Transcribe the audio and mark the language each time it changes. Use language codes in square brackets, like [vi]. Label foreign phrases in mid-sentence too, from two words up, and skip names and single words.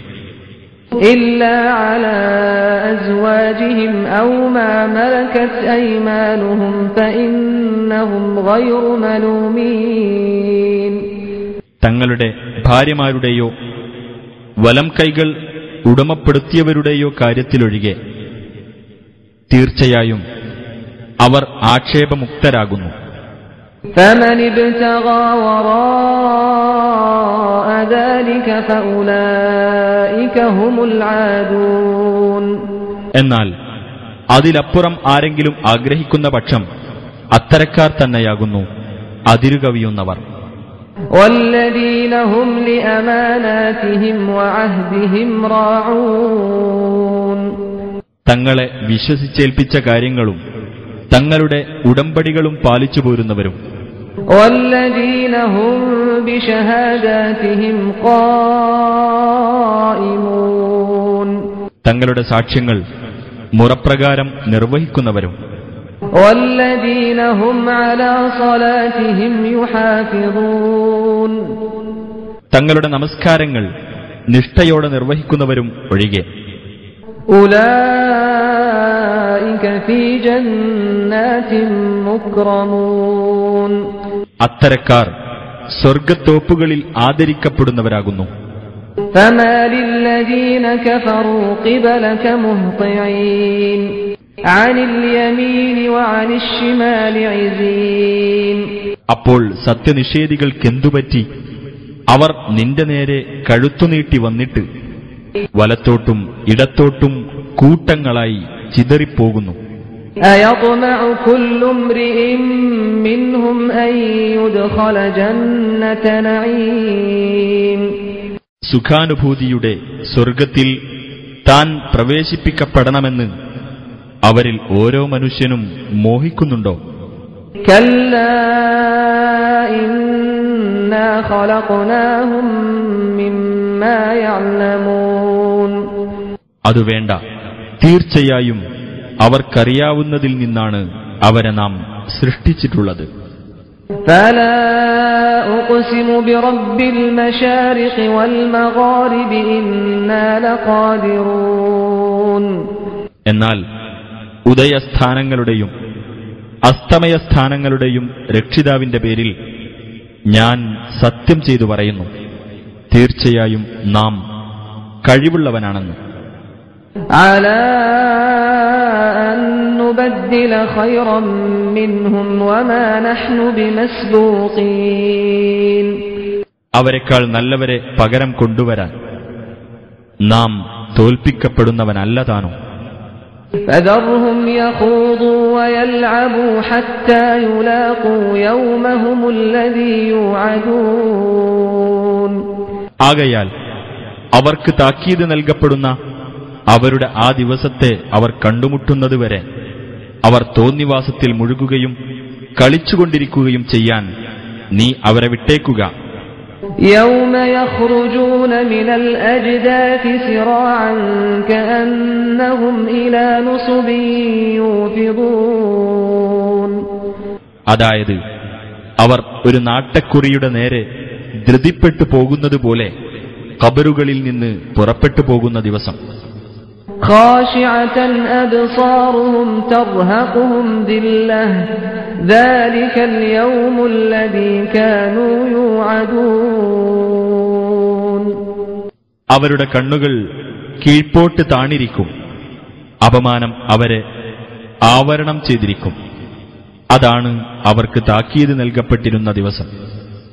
[ar] إلا على أزواجهم أو ما ملكت أيمانهم فإنهم غير ملومين. [ml] തങ്ങളുടെ ഭാര്യമാരുടെയോ വലം കൈകൾ ഉടമപ്പെടുത്തിയവരുടെയോ കാര്യത്തിലൊഴികെ തീർച്ചയായും അവർ ആക്ഷേപമുക്തരാകുന്നു. [ar] فمن ابتغى وراء ذلك فأولئك هم العادون. [ml] എന്നാൽ അതിലപ്പുറം ആരെങ്കിലും ആഗ്രഹിക്കുന്ന പക്ഷം അത്തരക്കാർ തന്നെയാകുന്നു അതിരുകവിയുന്നവർ. [ar] والذين هم لأماناتهم وعهدهم راعون. [ml] തങ്ങളെ വിശ്വസിച്ചേൽപ്പിച്ച കാര്യങ്ങളും തങ്ങളുടെ ഉടമ്പടികളും പാലിച്ചു പോരുന്നവരും. [ar] والذين هم بشهاداتهم قائمون. [ml] തങ്ങളുടെ സാക്ഷ്യങ്ങൾ മുറപ്രകാരം നിർവഹിക്കുന്നവരും. [ar] والذين هم على صلاتهم يحافظون. [ml] തങ്ങളുടെ നമസ്കാരങ്ങൾ നിഷ്ഠയോടെ നിർവഹിക്കുന്നവരും ഒഴികെ. [ar] أولئك في جنات مكرمون. [ml] അത്തരക്കാർ സ്വർഗത്തോപ്പുകളിൽ ആദരിക്കപ്പെടുന്നവരാകുന്നു. [ar] فما للذين كفروا قبلك مهطعين عن اليمين وعن الشمال عزين. [ml] അപ്പോൾ സത്യനിഷേധികൾക്കെന്തുപറ്റി? അവർ നിന്റെ നേരെ കഴുത്തുനീട്ടി വന്നിട്ട് വലത്തോട്ടും ഇടത്തോട്ടും കൂട്ടങ്ങളായി ചിതറിപ്പോകുന്നു. [ar] أيطمع كل امرئ منهم أن يدخل جنة نعيم. [ml] സുഖാനുഭൂതിയുടെ സ്വർഗത്തിൽ താൻ പ്രവേശിപ്പിക്കപ്പെടണമെന്ന് അവരിൽ ഓരോ മനുഷ്യനും മോഹിക്കുന്നുണ്ടോ? [ar] كلا إنا خلقناهم مما يعلمون. [ml] അത് വേണ്ട, തീർച്ചയായും അവർക്കറിയാവുന്നതിൽ നിന്നാണ് അവരെ നാം സൃഷ്ടിച്ചിട്ടുള്ളത്. [ar] فلا أقسم برب المشارق والمغارب إنا لقادرون. [ml] എന്നാൽ ഉദയസ്ഥാനങ്ങളുടെയും അസ്തമയസ്ഥാനങ്ങളുടെയും രക്ഷിതാവിന്റെ പേരിൽ ഞാൻ സത്യം ചെയ്തു പറയുന്നു, തീർച്ചയായും നാം കഴിവുള്ളവനാണെന്ന്. [ar] على أن نبدل خيرا منهم وما نحن بمسبوقين. [ml] അവരെക്കാൾ നല്ലവരെ പകരം കൊണ്ടുവരാൻ നാം തോൽപ്പിക്കപ്പെടുന്നവനല്ല താനും. [ar] فذرهم يخوضوا ويلعبوا حتى يلاقوا يومهم الذي يوعدون. [ml] ആകയാൽ അവർക്ക് താക്കീത് നൽകപ്പെടുന്ന അവരുടെ ആ ദിവസത്തെ അവർ കണ്ടുമുട്ടുന്നതുവരെ അവർ തോന്നിവാസത്തിൽ മുഴുകുകയും കളിച്ചുകൊണ്ടിരിക്കുകയും ചെയ്യാൻ നീ അവരെ വിട്ടേക്കുക. [ar] يوم يخرجون من الأجداث سراعا كأنهم إلى نصب يوفضون. [ml] അതായത് അവർ ഒരു നാട്ടക്കുറിയുടെ നേരെ ധൃതിപ്പെട്ടു പോകുന്നതുപോലെ ഖബറുകളിൽ നിന്ന് പുറപ്പെട്ടു പോകുന്ന ദിവസം. [ar] خاشعة أبصارهم ترهقهم ذلة ذلك اليوم الذي كانوا يوعدون. [ml] അവരുടെ കണ്ണുകൾ കീഴ്പോട്ട് താണിരിക്കും, അപമാനം അവരെ ആവരണം ചെയ്തിരിക്കും. അതാണ് അവർക്ക് താക്കീത് നൽകപ്പെട്ടിരുന്ന ദിവസം.